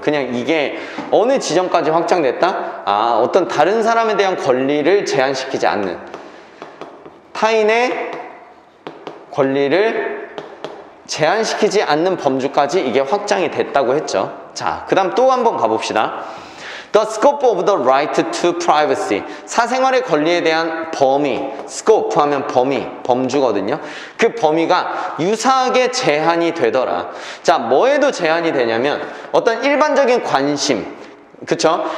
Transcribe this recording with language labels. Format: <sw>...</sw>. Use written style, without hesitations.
<ko>그냥 이게 어느 지점까지 확장됐다? 어떤 다른 사람에 대한 권리를 제한시키지 않는, 타인의 권리를 제한시키지 않는 범주까지 이게 확장이 됐다고 했죠. 자, 그 다음 또 한번 가봅시다.</ko> <en>The scope of the right to privacy.</en> <ko>사생활의 권리에 대한 범위. scope 하면 범위, 범주거든요. 그 범위가 유사하게 제한이 되더라. 자, 뭐에도 제한이 되냐면 어떤 일반적인 관심, 그쵸?</ko>